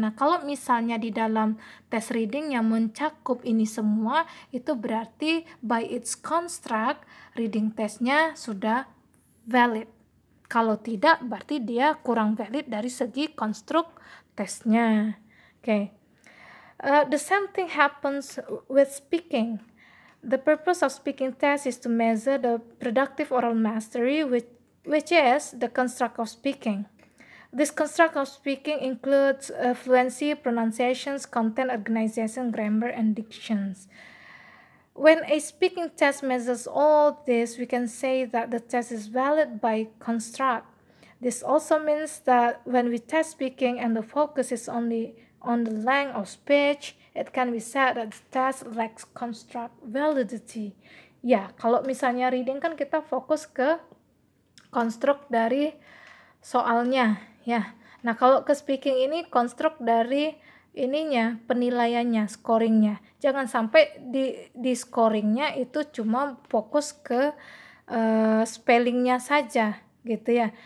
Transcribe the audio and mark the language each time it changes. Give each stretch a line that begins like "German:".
Indonesian: Nah, kalau misalnya di dalam tes reading yang mencakup ini semua, itu berarti
English: by its construct
Indonesian: reading testnya sudah valid. Kalau tidak, berarti dia kurang valid dari segi konstruk tesnya.
English: Okay. The same thing happens with speaking. The purpose of speaking test is to measure the productive oral mastery, which is the construct of speaking. This construct of speaking includes fluency, pronunciations, content, organization, grammar, and dictions. When a speaking test measures all this, we can say that the test is valid by construct. This also means that when we test speaking and the focus is only on the length of speech, it can be said that the test lacks construct validity.
Indonesian: Ya, kalau misalnya reading kan kita fokus ke konstruk dari soalnya, ya. Nah, kalau ke speaking ini konstruk dari ininya, penilaiannya, scoringnya. Jangan sampai di scoringnya itu cuma fokus ke spellingnya saja, gitu ya.